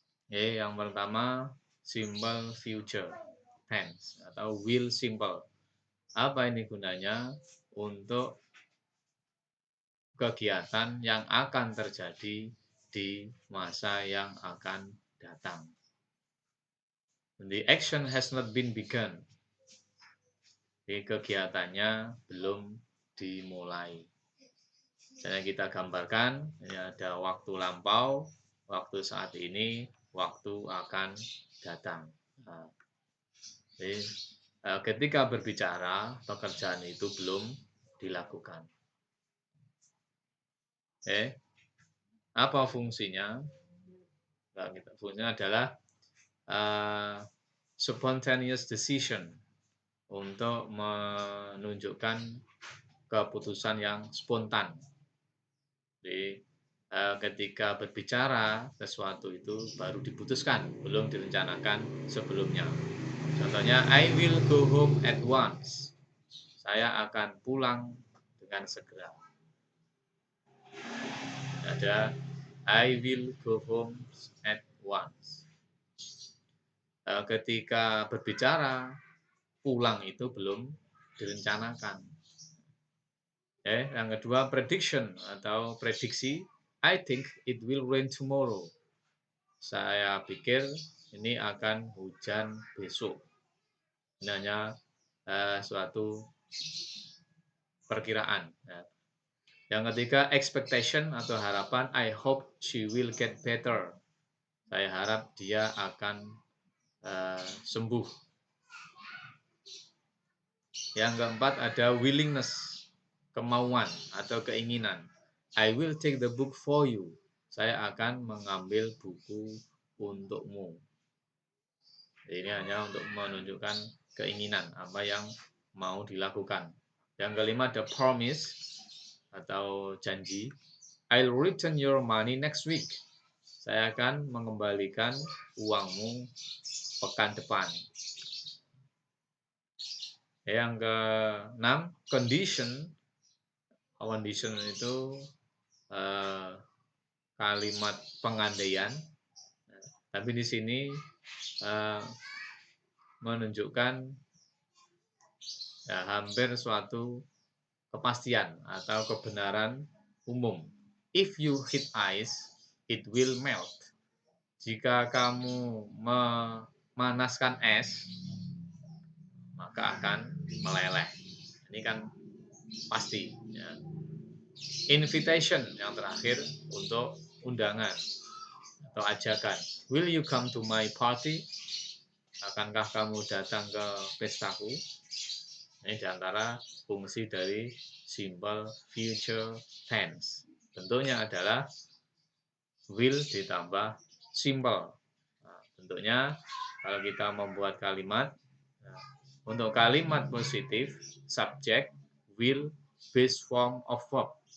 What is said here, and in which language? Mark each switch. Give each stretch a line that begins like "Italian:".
Indonesian: Yang pertama, simple future tense atau will simple. Apa ini gunanya? Untuk kegiatan yang akan terjadi di masa yang akan datang.
English: The action has not been begun.
Indonesian: Jadi kegiatannya belum dimulai. Dan yang kita gambarkan, ini ada waktu lampau, waktu saat ini, waktu akan datang. Jadi, ketika berbicara, pekerjaan itu belum dilakukan. Apa fungsinya? Fungsinya adalah spontaneous decision, untuk menunjukkan keputusan yang spontan. Jadi, ketika berbicara, sesuatu itu baru diputuskan, belum direncanakan sebelumnya.
English: Contohnya, I will go home at once.
Indonesian: Saya akan pulang dengan segera.
English: Ada I will go home at once.
Indonesian: Ketika berbicara, pulang itu belum direncanakan. Yang kedua, prediction atau prediksi.
English: I think it will rain tomorrow.
Indonesian: Saya pikir ini akan hujan besok. Ini hanya suatu perkiraan. Yang ketiga, expectation atau harapan.
English: I hope she will get better.
Indonesian: Saya harap dia akan sembuh. Yang keempat, ada willingness, kemauan atau keinginan.
English: I will take the book for you.
Indonesian: Saya akan mengambil buku untukmu. Ini hanya untuk menunjukkan keinginan, apa yang mau dilakukan. Yang kelima, ada promise atau janji.
English: I'll return your money next week.
Indonesian: Saya akan mengembalikan uangmu pekan depan. Yang keenam, condition. Condition itu kalimat pengandaian. Tapi di sini menunjukkan hampir suatu kepastian atau kebenaran umum.
English: If you hit ice, it will melt.
Indonesian: Jika kamu memanaskan es, maka akan meleleh. Ini kan pasti. Ya. Invitation yang terakhir untuk undangan atau ajakan.
English: Will you come to my party?
Indonesian: Akankah kamu datang ke pestaku? Ini diantara fungsi dari simple future tense. Bentuknya adalah will ditambah simple. Nah, bentuknya kalau kita membuat kalimat, untuk kalimat positif, subject, will, base form of verb.